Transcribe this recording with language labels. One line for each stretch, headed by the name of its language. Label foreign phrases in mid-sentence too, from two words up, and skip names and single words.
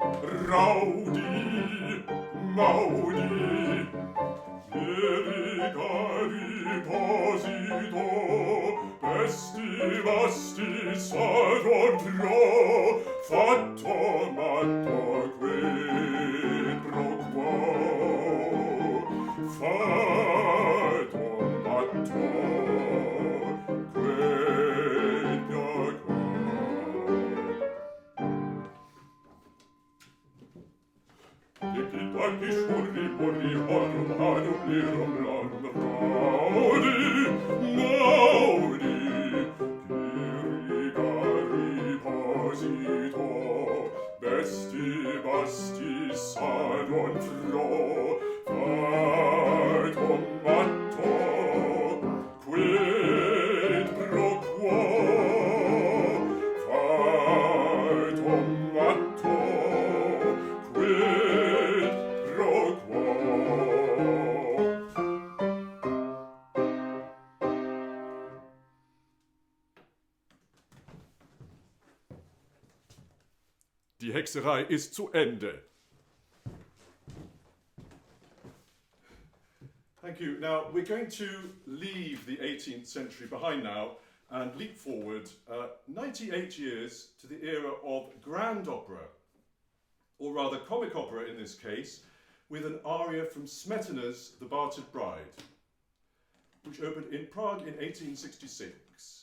German: Raudi, Maudi, Verigari, Posito, Besti, Basti, Saron, Pro, Fatto, Matto,
Latin: Quid, Pro Quo,
German: Fatto, Matto,
Latin: Quid, Pro Quo.
German: Diggi, Daggi, Schurry, Murry, harum, harum, lirum, larum, Raudi, Maudi, Verigari, Posito, Besti, Basti, Sadon, Pro, Fatto, Matto,
Latin: Quid, Pro Quo,
German: Fatto, Matto,
Latin: Quid, Pro Quo.
German: Die Hexerei ist zu Ende.
English: Thank you. Now, we're going to leave the 18th century behind now and leap forward 98 years to the era of grand opera, or rather comic opera in this case, with an aria from Smetana's The Bartered Bride, which opened in Prague in 1866.